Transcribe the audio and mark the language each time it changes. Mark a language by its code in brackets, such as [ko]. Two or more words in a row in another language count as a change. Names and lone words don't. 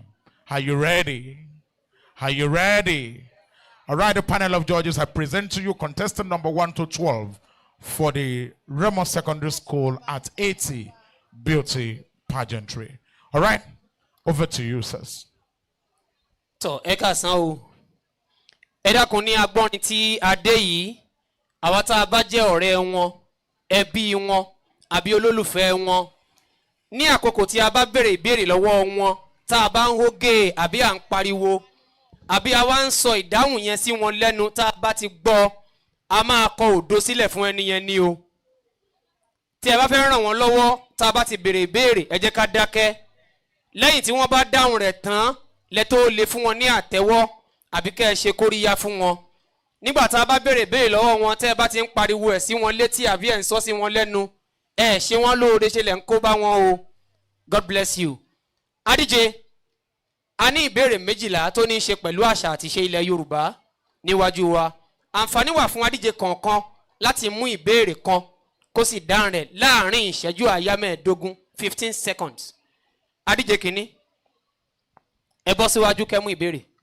[en] Are you ready? Are you ready? All right, the panel of judges, I present to you contestant number 1 to 12 for the Remo Secondary School at 80 Beauty Pageantry. All right, over to you, sirs. So, [yo] eka san o. Ẹ dákun ní agbọ́nrin tí a dé yìí, àwa tá a bá jẹ́ ọ̀rẹ́ wọn, ẹbí wọn, àbí olólùfẹ́ wọn. Ní àkókò tí a bá béèrè ìbéèrè lọ́wọ́ wọn, tá a bá ń hógè àbí à ń pariwo, àbí a wá ń sọ ìdáhùn yẹn sí wọn lẹ́nu tá a bá ti gbọ́, a máa kọ òdo sílẹ̀ fún ẹni yẹn ní o. Tí ẹ bá fẹ́ ràn wọ́n lọ́wọ́, tá a bá ti béèrè ìbéèrè, ẹ jẹ́ ká dákẹ́. Lẹ́yìn tí wọ́n bá dáhùn rẹ̀ tán, lẹ tó lè fún wọn ní àtẹ́wọ́ àbí kẹ́ ẹ ṣe kóríyá fún wọn. Nígbà tá a bá béèrè ìbéèrè lọ́wọ́ wọn, tẹ́ ẹ bá ti ń pariwo ẹ̀ sí wọn létí àbí ẹ̀ ń sọ sí wọn lẹ́nu, ẹ ṣe wọ́n lóore ṣe lẹ̀ ń kó bá wọn o. [en] God bless you. [yo] Adíje, a ní ìbéèrè méjìlá tó ní í ṣe pẹ̀lú àṣà àti ìṣe ilẹ̀ Yorùbá níwájú wa. Àǹfààní wà fún adíje kọ̀ọ̀kan láti mú ìbéèrè kan kó sì dáhùn rẹ̀ láàrin ìṣẹ́jú àáyá mẹ́ẹ̀ẹ́dógún 15 seconds. Adíje kìíní, ẹ bọ́ síwájú kẹ́ mú ìbéèrè.